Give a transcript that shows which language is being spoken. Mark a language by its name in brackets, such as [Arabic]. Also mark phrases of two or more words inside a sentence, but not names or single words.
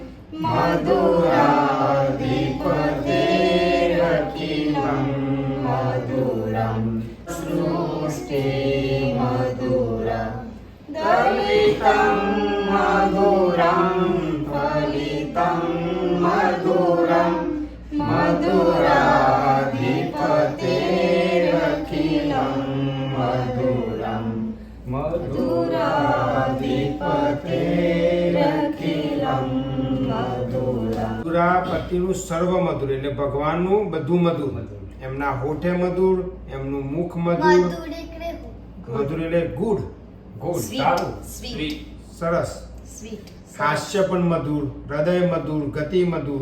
[Sanskrit] मधुराधिपतेरखिलं मधुरं सृष्टे मधुरा दलितं मधुरं फलितं मधुरं मधुराधिपतेरखिलं मधुरं मधुराधिपतेरखिलं મધુરમ. [Gujarati] મધુરાપતિનું સર્વ મધુર એટલે ભગવાનનું બધું મધુર. એમના હોઠે મધુર, એમનું મુખ મધુર. મધુર એટલે ગુડ, સારું, સરસ. હાસ્ય પણ મધુર, હૃદય મધુર, ગતિ મધુર.